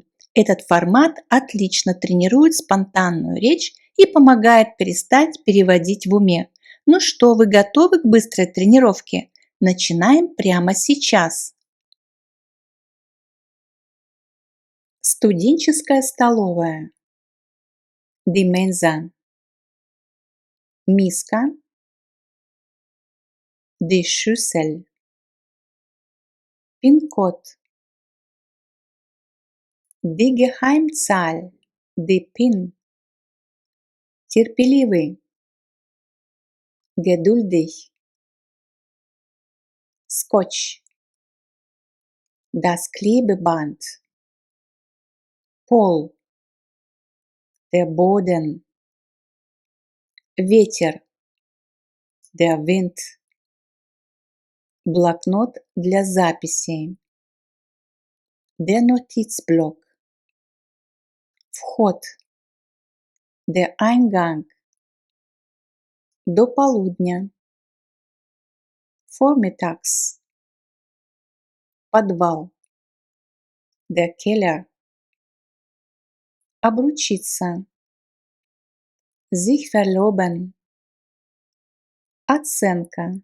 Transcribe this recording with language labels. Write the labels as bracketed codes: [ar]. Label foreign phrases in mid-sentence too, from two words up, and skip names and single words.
[ru] Этот формат отлично тренирует спонтанную речь и помогает перестать переводить в уме. Ну что, вы готовы к быстрой тренировке? Начинаем прямо сейчас. Студенческая столовая. [de] Die Mensa. Миска. Die Schüssel. Пин-код. Die Geheimzahl. Die PIN. Терпеливый. Geduldig. Скотч. Das Klebeband. Пол. Der Boden. Ветер. Der Wind. [ru] Блокнот для записей. [de] Der Notizblock. Вход. Der Eingang. [ru] До полудня. [de] Vormittags. Подвал. Der Keller. Обручиться. Sich verloben. Оценка.